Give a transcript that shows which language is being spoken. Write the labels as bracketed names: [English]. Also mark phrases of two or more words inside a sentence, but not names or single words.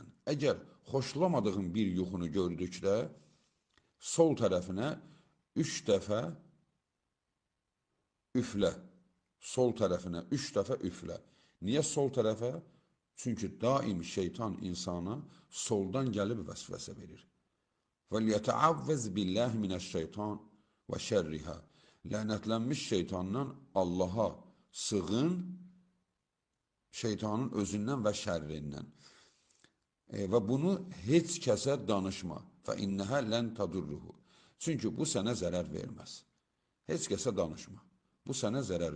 [Azerbaijani] Əgər xoşlamadığın bir yuxunu gördükdə, sol tərəfinə 3 dəfə üflə. Sol tərəfinə 3 dəfə üflə. Niyə sol tərəfə? Çünki daim şeytan insana soldan gəlib vəsvəsə verir. [Arabic] وَلْيَتَعَوَّزْ بِاللّٰهِ مِنَ الشَّيْطَانِ وَشَرِّهَا. [Azerbaijani] Lənətlənmiş şeytandan Allaha sığın, şeytanın özündən və şərrindən. Və bunu heç kəsə danışma. [Arabic] فَإِنَّهَا لَنْ تَدُرُّهُ. [Azerbaijani] Çünki bu sənə zərər verməz. Heç kəsə danışma. Bu sənə zərər